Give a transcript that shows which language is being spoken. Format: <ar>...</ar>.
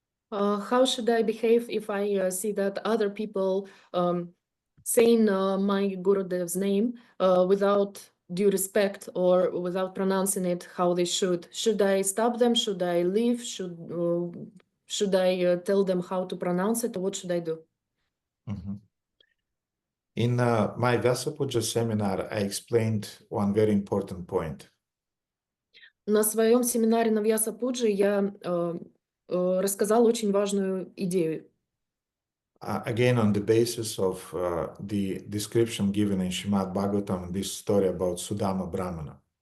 <en>How should I behave if I see that other people saying my Gurudev's name without due respect or without pronouncing it how they should? Should I stop them? Should I leave? Should I tell them how to pronounce it, or what should I do? In my Vyasapuja seminar, I explained one very important point.</en> <ru>На своем семинаре на Вьясапуджи я рассказала очень важную идею.</ru> <en>Again, on the basis of the description given in Srimad Bhagavatam, this story about Sudama Brahmana.</en>